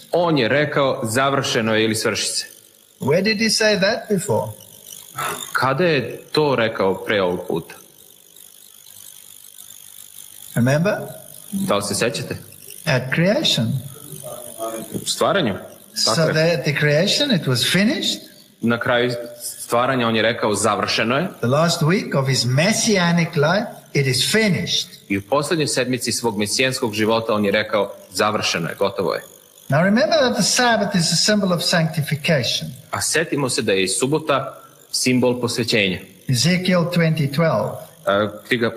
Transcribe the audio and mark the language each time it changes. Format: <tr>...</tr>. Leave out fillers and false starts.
<sr>on je rekao završeno je ili svrši se.</sr> <en>Where did he say that before?</en> <sr>Kada je to rekao pre ovog puta?</sr> <en>Remember?</en> <sr>Da li se sećate?</sr> <en>At creation.</en> <sr>U stvaranju.</sr> <en>So</en> <sr>Tako je.</sr> <en>at the creation it was finished.</en> <sr>Na kraju stvaranja on je rekao završeno je.</sr> <en>The last week of his messianic life, it is finished.</en> <sr>I u posljednjoj sedmici svog mesijanskog života on je rekao završeno je, gotovo je.</sr> <en>Now remember that the Sabbath is a symbol of sanctification.</en> <sr>A setimo se da je i subota simbol posvećenja.</sr> <en>Ezekiel 20:12.</en>